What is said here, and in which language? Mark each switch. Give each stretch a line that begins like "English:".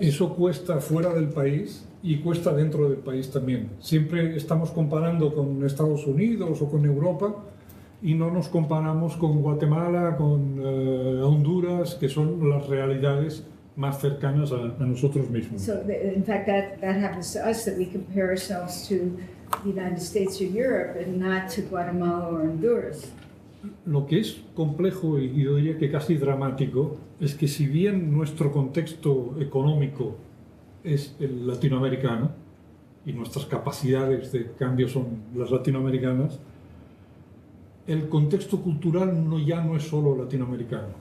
Spanish: Eso cuesta fuera del país y cuesta dentro del país también. Siempre estamos comparando con Estados Unidos o con Europa y no nos comparamos con Guatemala, con Honduras, que son las realidades más cercanas a nosotros mismos.
English: So, in fact, that happens to us, that we compare ourselves to the United States or Europe and not to Guatemala or Honduras.
Spanish: Lo que es complejo y yo diría que casi dramático es que si bien nuestro contexto económico es el latinoamericano y nuestras capacidades de cambio son las latinoamericanas, el contexto cultural ya no es solo latinoamericano.